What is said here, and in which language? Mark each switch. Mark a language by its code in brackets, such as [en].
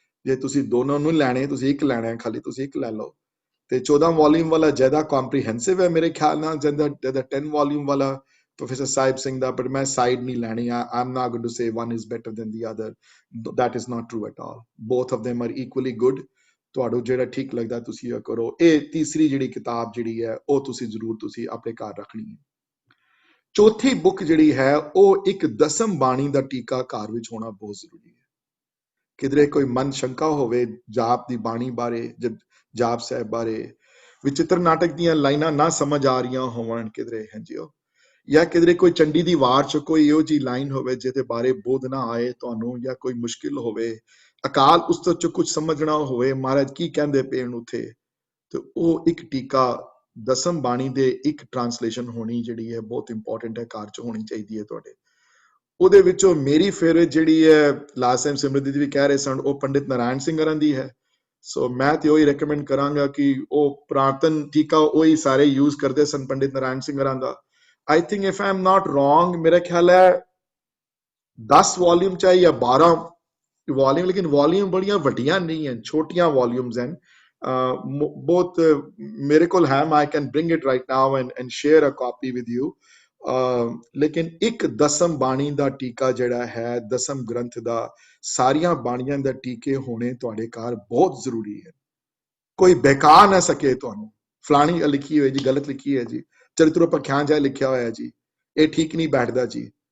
[pa] ਜੇ ਤੁਸੀਂ ਦੋਨੋਂ ਨੂੰ ਲੈਣੇ, ਤੁਸੀਂ ਇੱਕ ਲੈਣਾ ਹੈ ਖਾਲੀ, ਤੁਸੀਂ ਇੱਕ ਲੈ ਲਓ। ਤੇ 14 ਵੋਲੀਅਮ ਵਾਲਾ ਜ਼ਿਆਦਾ ਕੰਪਰੀਹੈਂਸਿਵ ਹੈ ਮੇਰੇ ਖਿਆਲ ਨਾਲ ਜਿਆਦਾ 10 ਵੋਲੀਅਮ ਵਾਲਾ professor Sahib Singh ਦਾ, but ਮੈਂ ਸਾਈਡ ਨਹੀਂ ਲੈਣੀ ਆ। [en] I'm not going to say one is better than the other, that is not true at all, both of them are equally good। [pa] ਤੁਹਾਨੂੰ ਜਿਹੜਾ ਠੀਕ ਲੱਗਦਾ ਤੁਸੀਂ ਇਹ ਕਰੋ। ਇਹ ਤੀਸਰੀ ਜਿਹੜੀ ਕਿਤਾਬ ਜਿਹੜੀ ਹੈ ਉਹ ਤੁਸੀਂ ਜ਼ਰੂਰ ਤੁਸੀਂ ਆਪਣੇ ਘਰ ਰੱਖਣੀ ਹੈ। ਚੌਥੀ ਬੁੱਕ ਜਿਹੜੀ ਹੈ ਉਹ ਇੱਕ ਦਸਮ ਬਾਣੀ ਦਾ ਟੀਕਾ ਘਰ ਵਿੱਚ ਹੋਣਾ ਬਹੁਤ ਜ਼ਰੂਰੀ ਹੈ। ਕਿਧਰੇ ਕੋਈ ਮਨ ਸ਼ੰਕਾ ਹੋਵੇ ਜਾਪ ਦੀ ਬਾਣੀ ਬਾਰੇ, ਜਾਪ ਸਾਹਿਬ ਬਾਰੇ, ਵਿਚਿੱਤਰ ਨਾਟਕ ਦੀਆਂ ਲਾਈਨਾਂ ਨਾ ਸਮਝ ਆ ਰਹੀਆਂ ਹੋਵਣ ਕਿਧਰੇ, ਹਾਂਜੀ, ਜਾਂ ਕਿਧਰੇ ਕੋਈ ਚੰਡੀ ਦੀ ਵਾਰ ਚ ਕੋਈ ਇਹੋ ਜਿਹੀ ਲਾਈਨ ਹੋਵੇ ਜਿਹਦੇ ਬਾਰੇ ਬੋਧ ਨਾ ਆਏ ਤੁਹਾਨੂੰ, ਜਾਂ ਕੋਈ ਮੁਸ਼ਕਿਲ ਹੋਵੇ, ਅਕਾਲ ਉਸਤਤ ਚ ਕੁਝ ਸਮਝਣਾ ਹੋਵੇ ਮਹਾਰਾਜ ਕੀ ਕਹਿੰਦੇ ਪਏ ਉੱਥੇ, ਤੇ ਉਹ ਇੱਕ ਟੀਕਾ ਦਸਮ ਬਾਣੀ ਦੇ ਇੱਕ ਟ੍ਰਾਂਸਲੇਸ਼ਨ ਹੋਣੀ ਜਿਹੜੀ ਹੈ ਬਹੁਤ ਇੰਪੋਰਟੈਂਟ ਹੈ, ਘਰ ਚ ਹੋਣੀ ਚਾਹੀਦੀ ਹੈ ਤੁਹਾਡੇ। ਉਹਦੇ ਵਿੱਚੋਂ ਮੇਰੀ ਫੇਵਰੇਟ ਜਿਹੜੀ ਹੈ, ਲਾਸਟ ਟਾਈਮ ਸਿਮਰਤੀ ਜੀ ਵੀ ਕਹਿ ਰਹੇ ਸਨ, ਉਹ ਪੰਡਿਤ ਨਾਰਾਇਣ ਸਿੰਘ ਹਰਾਂ ਦੀ ਹੈ। ਸੋ ਮੈਂ ਤੇ ਉਹੀ ਰეკਮੈਂਡ ਕਰਾਂਗਾ ਕਿ ਉਹ ਪੁਰਾਤਨ ਟੀਕਾ ਉਹੀ ਸਾਰੇ ਯੂਜ਼ ਕਰਦੇ ਸਨ ਪੰਡਿਤ ਨਾਰਾਇਣ ਸਿੰਘ ਹਰਾਂ ਦਾ। [en] I think if I'm not wrong, [hi] मेरा ख्याल है 10 वॉल्यूम चाहिए या 12 वॉल्यूम, लेकिन वॉल्यूम बड़ियां वड्डियां नहीं हैं, छोटियां वॉल्यूम्स हैं, [en] both [pa] ਮੇਰੇ ਕੋਲ ਹੈ, [en] I can bring it right now and share a copy with you. [pa] ਲੇਕਿਨ ਇੱਕ ਦਸਮ ਬਾਣੀ ਦਾ ਟੀਕਾ ਜਿਹੜਾ ਹੈ, ਦਸਮ ਗ੍ਰੰਥ ਦਾ, ਸਾਰੀਆਂ ਬਾਣੀਆਂ ਦਾ ਟੀਕੇ ਹੋਣੇ ਤੁਹਾਡੇ ਘਰ ਬਹੁਤ ਜ਼ਰੂਰੀ ਹੈ। ਕੋਈ ਬੇਕਾ ਨਾ ਸਕੇ ਤੁਹਾਨੂੰ, ਫਲਾਣੀ ਲਿਖੀ ਹੋਈ ਜੀ, ਗਲਤ ਲਿਖੀ ਹੈ ਜੀ, ਚਰਿਤ੍ਰ ਉਪਾਖਿਆਨ ਜਿਹਾ ਲਿਖਿਆ ਹੋਇਆ ਜੀ, ਇਹ ਠੀਕ ਨਹੀਂ ਬੈਠਦਾ ਜੀ।